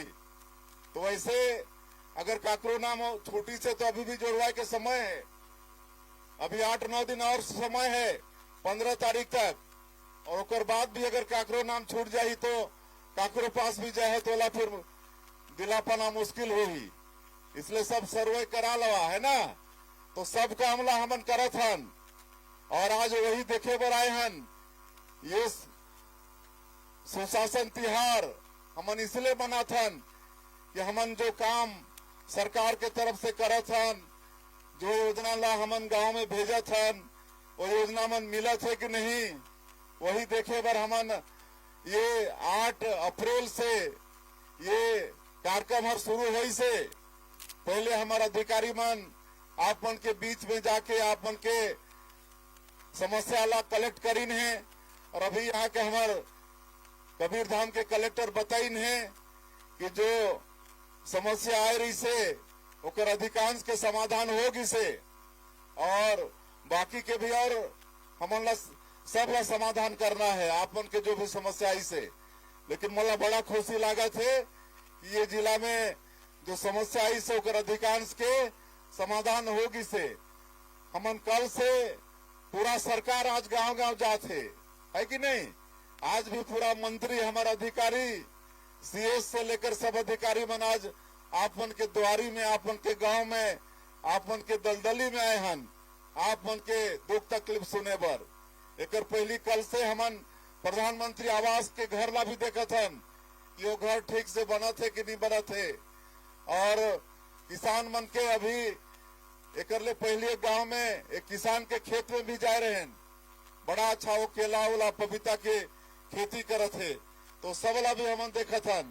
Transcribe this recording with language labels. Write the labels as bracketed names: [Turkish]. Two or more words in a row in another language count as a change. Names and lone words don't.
[Chhattisgarhi] तो वैसे अगर काकरो नाम हो छोटी से तो अभी भी जोड़वाए के समय है, अभी 8-9 दिन और समय है 15 तारीख तक, और उसके बाद भी अगर काकरो नाम छूट जाये तो काकरो पास भी जाए तो ओला फिर दिला पाना मुश्किल होगी। इसलिए सब सर्वे करा लवा है ना, तो सबका हमला हमन करत हन और आज वही देखे बर आए हन। ये सुशासन तिहार हमन इसलिए मनात हन कि हमन जो काम सरकार के तरफ से करत हन, जो योजना ला हमन गांव में भेजत हन, वो योजना मन मिलत है कि नहीं, वही देखे बर हमन ये 8 अप्रैल से ये कार्यक्रम हर शुरू हुई से पहले हमारा अधिकारी मन आप मन के बीच में जाके आप मन के समस्या ला कलेक्ट करीन है, और अभी यहाँ के हमार कबीर धाम के कलेक्टर बताइन है कि जो समस्या आ रही से ओकर अधिकांश के समाधान होगी से, और बाकी के भी और हमन ला सब ला समाधान करना है आप मन के जो भी समस्या आई से। लेकिन मला बड़ा खुशी लागत है कि ये जिला में जो समस्या आई से ओकर अधिकांश के समाधान होगी से। हमन कल से पूरा सरकार आज गांव-गांव जाते है कि नहीं, आज भी पूरा मंत्री हमारा अधिकारी सीएस से लेकर सब अधिकारी मन आज आप मन के द्वारी में, आप मन के गांव में, आप मन के दलदली में आए हन आप मन के दुख तकलीफ सुने बर। एकर पहली कल से हमन प्रधानमंत्री आवास के घर ला भी देखत हन कि वो घर ठीक से बनत है कि नहीं बनत है, और किसान मन के अभी एकर ले पहले गांव में एक किसान के खेत में भी जाए रहे हैं, बड़ा अच्छा वो केला उला पपीता के खेती करत है, तो सब ला भी हमन देखत हन।